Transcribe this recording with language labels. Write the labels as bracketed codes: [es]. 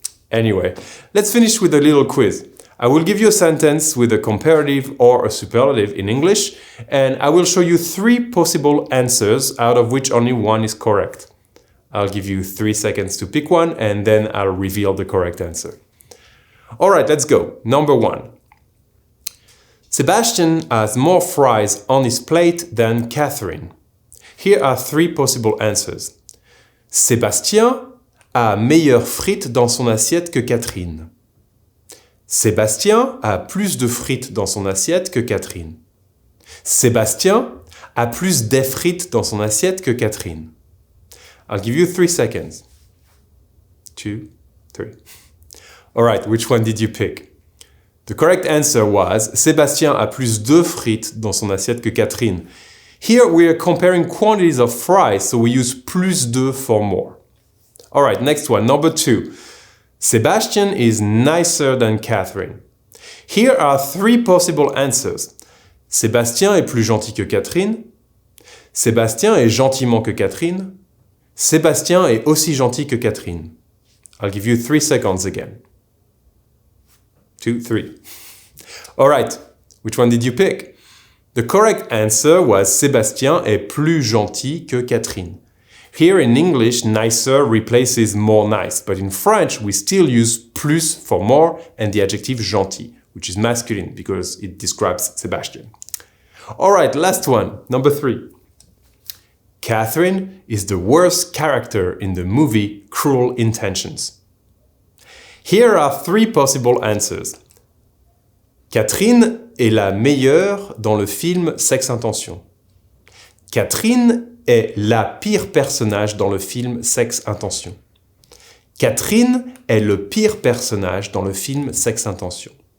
[en] Anyway, let's finish with a little quiz. I will give you a sentence with a comparative or a superlative in English, and I will show you 3 possible answers, out of which only one is correct. I'll give you 3 seconds to pick one, and then I'll reveal the correct answer. Alright, let's go. Number 1. Sebastian has more fries on his plate than Catherine. Here are 3 possible answers. [fr] Sébastien a meilleures frites dans son assiette que Catherine. Sébastien a plus de frites dans son assiette que Catherine. Sébastien a plus de frites dans son assiette que Catherine. [en] I'll give you 3 seconds. 2, 3. Alright, which one did you pick? The correct answer was [fr] Sébastien a plus de frites dans son assiette que Catherine. [en] Here we are comparing quantities of fries, so we use plus de for more. Alright, next one, number 2. Sebastian is nicer than Catherine. Here are 3 possible answers. [fr] Sébastien est plus gentil que Catherine. Sébastien est gentiment que Catherine. Sébastien est aussi gentil que Catherine. [en] I'll give you 3 seconds again. 2, 3. Alright, which one did you pick? The correct answer was [fr] Sébastien est plus gentil que Catherine. [en] Here in English, nicer replaces more nice, but in French we still use plus for more and the adjective gentil, which is masculine because it describes Sebastian. Alright, last one, number 3. Catherine is the worst character in the movie Cruel Intentions. Here are 3 possible answers. [fr] Catherine est la meilleure dans le film Sex Intention. Catherine est la pire personnage dans le film Sex Intention. Catherine est le pire personnage dans le film Sex Intention.